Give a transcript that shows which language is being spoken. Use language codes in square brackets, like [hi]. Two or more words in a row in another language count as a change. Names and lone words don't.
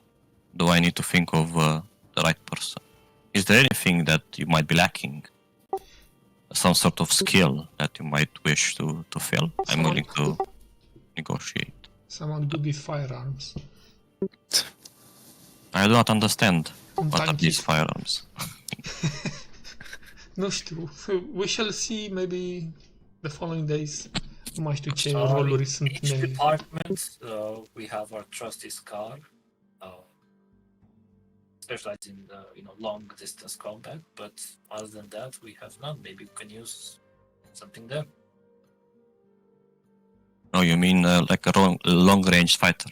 [en] Do I need to think of the right person? Is there anything that you might be lacking? Some sort of skill that you might wish to fill? I'm willing to negotiate. Someone good with firearms. I do not understand what are Thank these you. firearms. [ro] Nu știu. [en] We shall see maybe the following days. [ro] Nu mai știu ce [en] in [ro] roluri sunt [en] each department, we have our trusty Scar, specialized in long distance combat. But other than that, we have none. Maybe we can use something there. No, you mean like a long-range fighter?